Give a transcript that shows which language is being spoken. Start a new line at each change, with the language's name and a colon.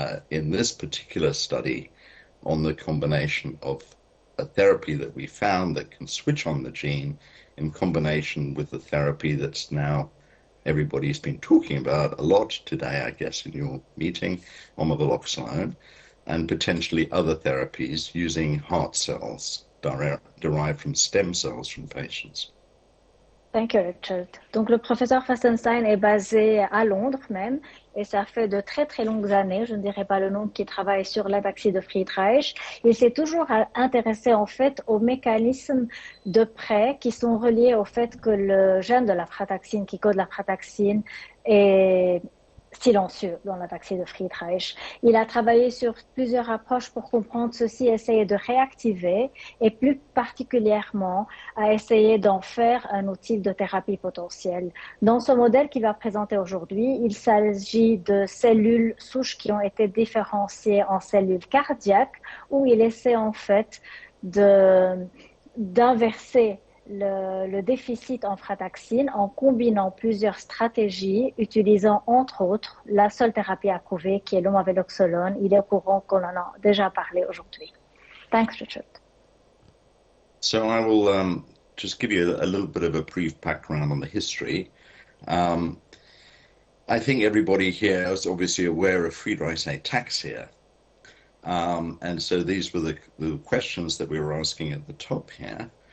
English: in this particular study on the combination of a therapy that we found that can switch on the gene in combination with the therapy that's now everybody's been talking about a lot today, I guess, in your meeting, omaveloxolone, and potentially other therapies using heart cells derived from stem cells from patients. Thank you, Richard.
French: Donc, le professeur Fenstenstein est basé à Londres même, et ça fait de très très longues années, je ne dirais pas le nom, qu'il travaille sur l'ataxie de Friedreich. Il s'est toujours intéressé en fait aux mécanismes de près qui sont reliés au fait que le gène de la frataxine, qui code la frataxine, est silencieux dans l'ataxie de Friedreich. Il a travaillé sur plusieurs approches pour comprendre ceci, essayer de réactiver et plus particulièrement à essayer d'en faire un outil de thérapie potentielle. Dans ce modèle qu'il va présenter aujourd'hui, il s'agit de cellules souches qui ont été différenciées en cellules cardiaques où il essaie en fait d'inverser le déficit en frataxine en combinant plusieurs stratégies, utilisant entre autres la seule thérapie approuvée qui est l'omaveloxolone. Il est au courant qu'on en a déjà parlé aujourd'hui.
English: Thanks, Richard. So I will just give you a little bit of a brief background on the history. I think everybody here is obviously aware of Friedreich's ataxia. And so these were the questions that we were asking at the top here.